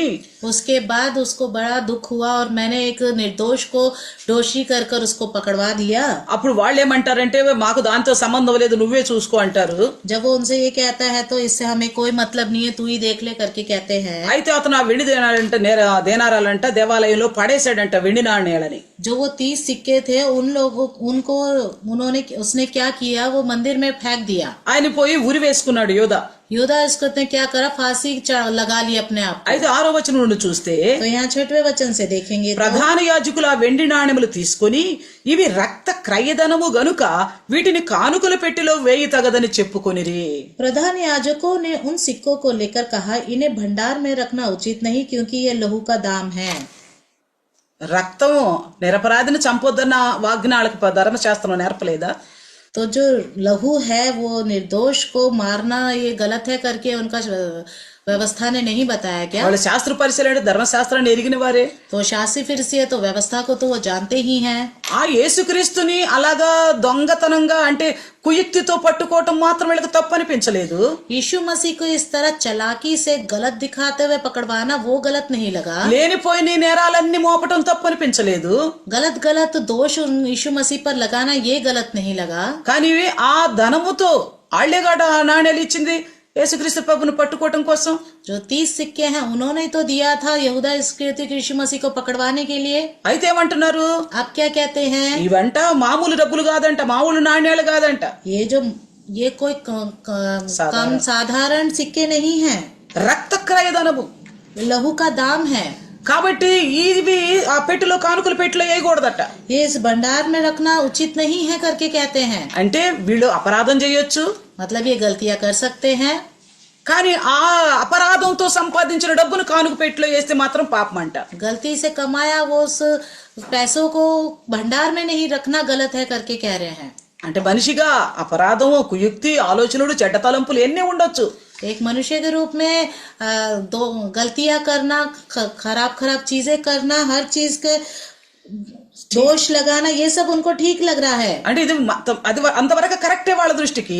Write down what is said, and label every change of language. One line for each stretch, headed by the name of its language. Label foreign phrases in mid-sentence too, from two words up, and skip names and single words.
Hindi: उसके बाद उसको बड़ा दुख हुआ और मैंने एक निर्दोष को दोषी कर कर उसको पकड़वा दिया।
Telugu: అప్పుడు వాళ్ళు ఏమంటారంటే మాకు దాంతో సంబంధం లేదు నువ్వే చూసుకో అంటారు.
Hindi: जब वो उनसे ये कहता है तो इससे हमें कोई मतलब नहीं है, तू ही देख ले करके कहते हैं।
Telugu: అయితే అతను ఆ వెండి దేనారాలంట దేవాలయంలో పడేశాడంట వెండి నాణేలని.
Hindi: जो वो 30 सिक्के थे उसने क्या किया, वो मंदिर में फेंक दिया।
Telugu: ఆయన పోయి ఉరి వేసుకున్నాడు యోధ.
Hindi: योदा इसको ने क्या करा, फांसी लगा ली अपने आप को।
Telugu: అయితే 6వ వచనం నుండి చూస్తే
Hindi: तो यहाँ 6वें वचन से देखेंगे तो
Telugu: ప్రధాన యాజకులు ఆ వెండి నాణెములు తీసుకుని ఇవి రక్త క్రయధనము గనుక వీటిని కానుకల పెట్టెలో వేయి తగదని చెప్పుకొనిరి.
Hindi: प्रधान याजकों ने उन सिक्कों को लेकर कहा, इन्हें भंडार में रखना उचित नहीं क्योंकि ये लहू का दाम है।
Telugu: రక్తం నిరపరాధిని చంపొద్దన్న వాగ్నాలకు ధర్మశాస్త్రం నేర్పలేదా?
Hindi: तो जो लहू है वो निर्दोष को मारना ये गलत है करके उनका व्यवस्था ने नहीं बताया क्या?
Telugu: వాళ్ళు శాస్త్ర పరిశీలన ధర్మశాస్త్రాన్ని ఎరిగిన వారే.
Hindi: तो शास्त्री फिर से तो व्यवस्था को तो वो जानते ही हैं।
Telugu: ఆ యేసుక్రీస్తుని అలాగా దొంగతనంగా అంటే కుయుక్తితో పట్టుకోవటం మాత్రం వీళ్ళకి తప్పు అనిపించలేదు.
Hindi: यीशु मसीह को इस तरह चालाकी से गलत दिखाते हुए पकड़वाना वो गलत नहीं लगा।
Telugu: లేనిపోయిన నేరాలన్నీ మోపటం తప్పు అనిపించలేదు.
Hindi: गलत गलत दोष यीशु मसीह पर लगाना ये गलत नहीं लगा।
Telugu: కానీ ఆ ధనముతో ఆళ్లేగాడ నాణ్యాలు ఇచ్చింది యేసుక్రీస్తు ప్రభుని పట్టుకోవటం కోసం.
Hindi: जो 30 सिक्के हैं उन्होंने तो दिया था यहूदा इस्करियोती को यीशु मसीह को पकड़वाने के लिए।
Telugu: అయితే ఏమంటున్నారు?
Hindi: आप क्या कहते हैं?
Telugu: ఇవంట మామూలు డబ్బులు కాదంట, మామూలు నాణ్యాలు కాదంట,
Hindi: ये कोई कम साधारण सिक्के नहीं हैं,
Telugu: రక్త క్రయధనము,
Hindi: लहू का दाम है।
Telugu: కాబట్టి ఇవి ఆ పెట్టెలో కానుకల పెట్టెలో వేయకూడదట.
Hindi: ये इस भंडार में रखना उचित नहीं है करके कहते हैं।
Telugu: అంటే వీళ్ళు అపరాధం చేయొచ్చు,
Hindi: मतलब ये गलतियां कर सकते हैं,
Telugu: కానీ ఆ అపరాధంతో సంపాదించిన డబ్బును కానుక పెట్టెలో వేస్తే మాత్రం పాపం అంట.
Hindi: गलती से कमाया वो उस पैसों को भंडार में नहीं रखना गलत है करके कह रहे हैं।
Telugu: అంటే మనిషిగా అపరాధము, కుయుక్తి, ఆలోచనలు, చెడ్డ తలంపులు ఎన్ని ఉండొచ్చు.
Hindi: एक मनुष्य के रूप में दो गलतियां करना, खराब चीजें करना, हर चीज के दोष लगाना, ये सब उनको ठीक लग रहा है।
Telugu: అంటే ఇది అది అంతవరకు కరెక్టే వాళ్ళ దృష్టికి.